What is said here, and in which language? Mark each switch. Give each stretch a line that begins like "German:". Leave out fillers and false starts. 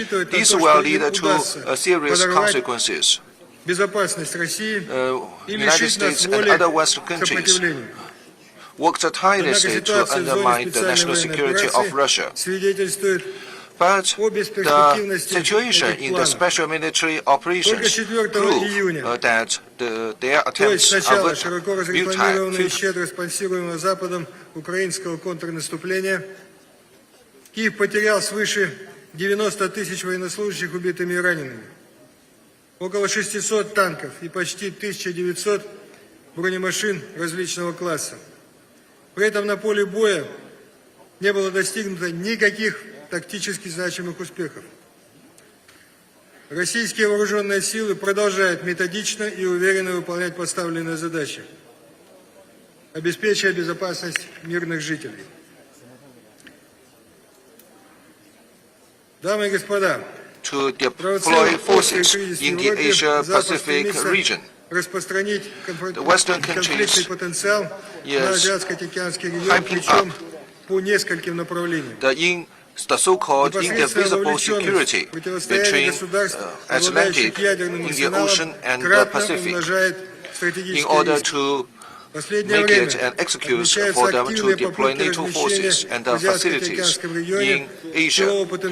English: This will lead to serious consequences. United States and other Western countries worked tirelessly to undermine the national security of Russia. But the situation in the special military operations prove that their attempts are futile.
Russian: Киев потерял свыше 90 тысяч военнослужащих убитыми и ранеными, около 600 танков и почти 1900 бронемашин различного класса. При этом на поле боя не было достигнуто никаких тактически значимых успехов. Российские вооруженные силы продолжают методично и уверенно выполнять поставленные задачи, обеспечивая безопасность мирных жителей. Дамы и господа,
English: to deploy forces in the Asia-Pacific region. The Western countries is hyping up the so-called indivisible security between Atlantic, Indian Ocean, and the Pacific in order to make it an excuse for them to deploy NATO forces and facilities in Asia.